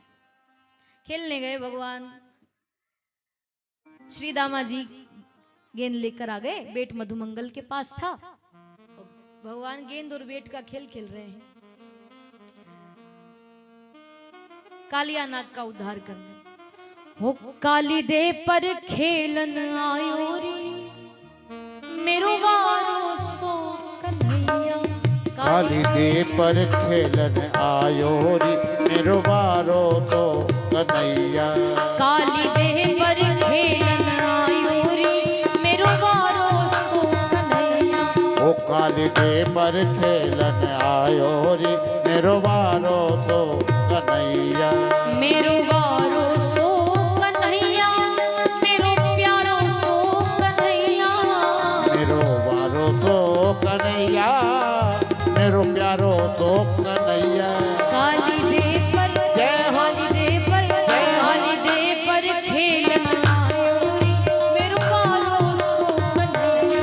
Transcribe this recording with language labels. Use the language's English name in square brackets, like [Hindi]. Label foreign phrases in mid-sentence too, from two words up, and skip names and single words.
[Hindi] खेलने गए भगवान, श्री दामा जी गेंद लेकर आ गए, बैट मधुमंगल के पास था। भगवान गेंद और बैट का खेल खेल रहे हैं, कालिया नाग का उद्धार करने। [Braj] हो काली दे पर खेलन आयो रे मेरो वारो सो कन्हैया। काली दे पर खेलन आयो रे मेरो वारो तो कन्हैया। काली दे पर खेलन आयो रे मेरो वारो सो कन्हैया। ओ काली दे पर खेलन आयो रे मेरो वारो तो कन्हैया। मेरो वारो सो कन्हैया, मेरो प्यारो सो कन्हैया। मेरो वारो तो कन्हैया, मेरो प्यारो तो कन्हैया। काली दे पर काली दे पर काली दे पर खेलन आयो रे मेरो वारो सो कन्हैया।